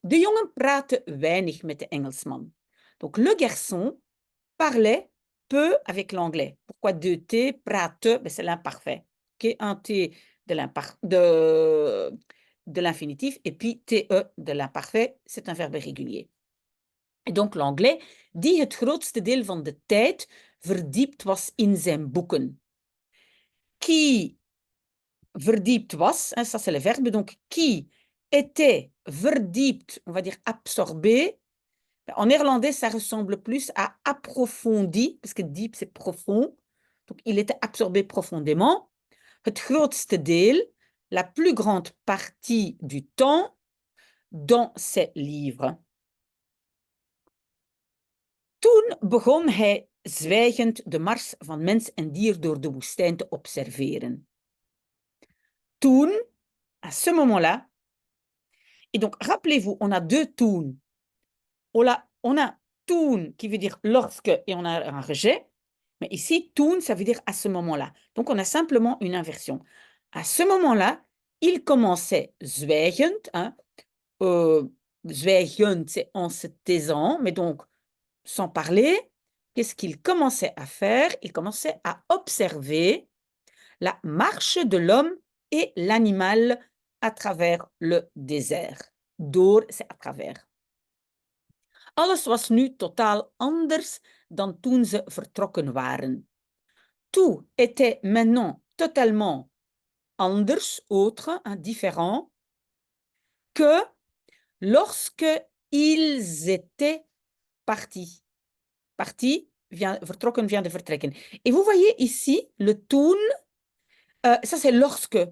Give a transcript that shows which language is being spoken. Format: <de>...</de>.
<nl>De jongen praatte weinig met de Engelsman.</nl> <fr>Donc, le garçon parlait peu avec l'anglais. Pourquoi deux T? Praatte, ben, c'est l'imparfait. Okay? Un T de l'infinitif et puis TE de l'imparfait, c'est un verbe régulier. Et donc l'anglais,</fr> <nl>die het grootste deel van de tijd verdiept was in zijn boeken.</nl> <fr>Qui verdiept was, hein, ça c'est le verbe, donc qui était verdiept, on va dire absorbé. En néerlandais, ça ressemble plus à approfondi, parce que diep c'est profond. Donc il était absorbé profondément.</fr> <nl>Het grootste deel,</nl> <fr>la plus grande partie du temps, dans ces livres.</fr> <nl>Toen begon hij zwijgend de mars van mens en dier door de woestijn te observeren.</nl> <fr>Toen, à ce moment-là, et donc rappelez-vous, on a deux toen. On a toen qui veut dire lorsque et on a un rejet, mais ici, toen, ça veut dire à ce moment-là. Donc on a simplement une inversion. À ce moment-là, il commençait zwijgend, hein, zwijgend, c'est en se taisant, mais donc sans parler. Qu'est-ce qu'il commençait à faire? Il commençait à observer la marche de l'homme et l'animal à travers le désert. Door, c'est à travers.</fr> <nl>Alles was nu totaal anders dan toen ze vertrokken waren.</nl> <fr>Tout était maintenant totalement anders, autre, différent, que lorsque ils étaient partis. Partis, vertrokken vient de vertrekken. Et vous voyez ici le toen, ça c'est lorsque.</fr>